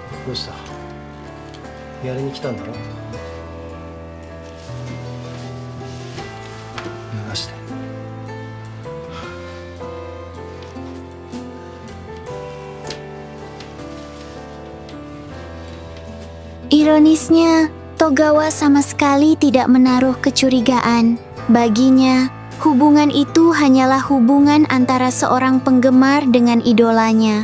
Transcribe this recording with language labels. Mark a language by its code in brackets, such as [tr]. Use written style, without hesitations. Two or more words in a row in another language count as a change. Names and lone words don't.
[ja] どうした？やりに来たんだろ？脱がして。 [id] Ironisnya, Togawa sama sekali tidak menaruh kecurigaan. Baginya, hubungan itu hanyalah hubungan antara seorang penggemar dengan idolanya.